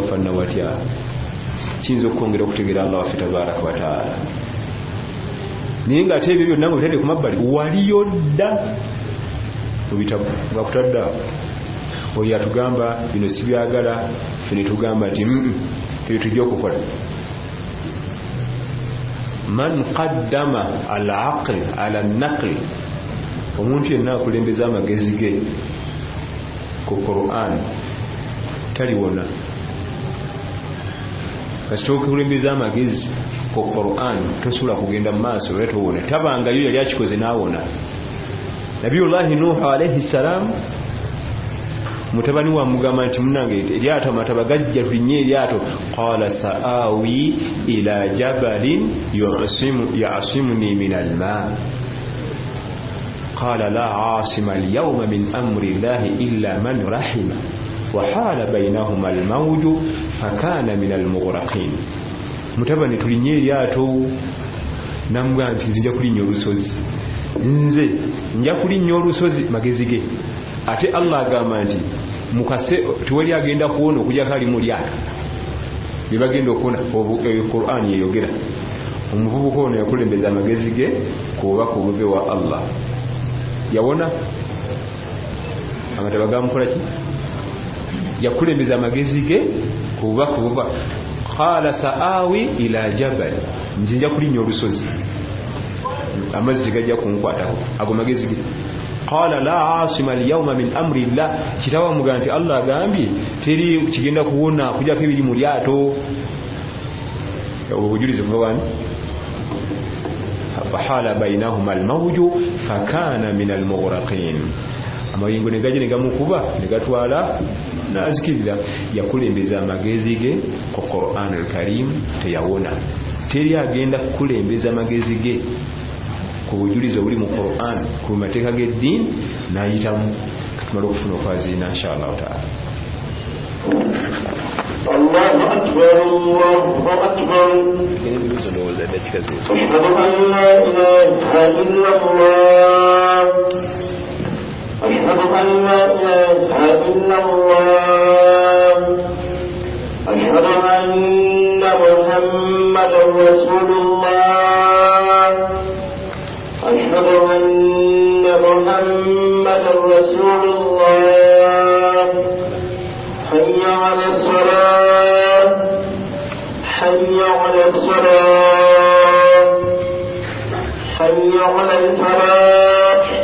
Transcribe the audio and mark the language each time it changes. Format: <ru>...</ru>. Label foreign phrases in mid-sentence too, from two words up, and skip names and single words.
<lg>wafanna watya kiyinza okukwongera okutegeera Allah waffe</lg> <ar>تبارك وتعالى</ar> <lg>naye nga ate ebyo byonna bitadde ku mabbali waliyo dda mu bitabu bakutadde oyo atugamba bino si byagala ffe ne tugamba nti ebyo tujja okukola</lg> <ar>من قدم العقل على النقل</ar> <lg>omuntu yenna akulembeza amagezi ge ku Qur'an taliwona kasita okulembeza amagezi ku Qur'an tosula kugenda mu maaso era towona tabangayo yali akikoze naawona</lg> <ar>نبي الله نوح عليه السلام</ar> <lg>mutabani wa mugamba nti munange eryato amataba gajja tulinye eryato</lg> <ar>قال سآوي إلى جبل يعصمني من الماء قال لا عاصم اليوم من أمر الله إلا من رحم وحال بينهما الموج فكان من المغرقين</ar> <lg>mutabani tulinye eryato namugamba nti nzija kulinnya olusozi nze nja kulinnya olusozi magezi ge ate Allah agamba nti mukase tuwali agenda kuona okujja kali mu lyato bibagenda okuona Qur'an yeyogera omuvubuka ono yakulembeza amagezi ge kuba ku bube wa Allah yawona amataba gamukola ki yakulembeza amagezi ge kuba ku bube</lg> <ar>قال سآوي إلى جبل</ar> <lg>nzinja kulinnya olusozi amazzi gajja kunkwatako ago magezi ge</lg> <ar>قال لا عاصم اليوم من أمر الله</ar> <lg>kitawa muganti Allah agambye teri kigenda kuwona kujja kebiri mu lyato obujulize kubani</lg> <ar>فحال بينهما الموج فكان من المغرقين</ar> <lg>amayingo negaje negamukuba negatwala nazikiriza yakulembeza amagezi ge ku</lg> <ar>القرآن الكريم</ar> <lg>teyawona teri agenda kulembeza amagezi ge ku bujulizo buli mu Qur'an ku mateeka g'eddiini n'ayitamu katumala okufuna okwazina</lg> <ar>إن شاء الله تعالى. الله أكبر الله أكبر أشهد أن لا إله إلا الله أشهد أن لا إله إلا الله أشهد أن محمدا رسول الله أشهد أن محمدا رسول الله حي على الصلاة حي على الصلاة حي على الفلاح</ar>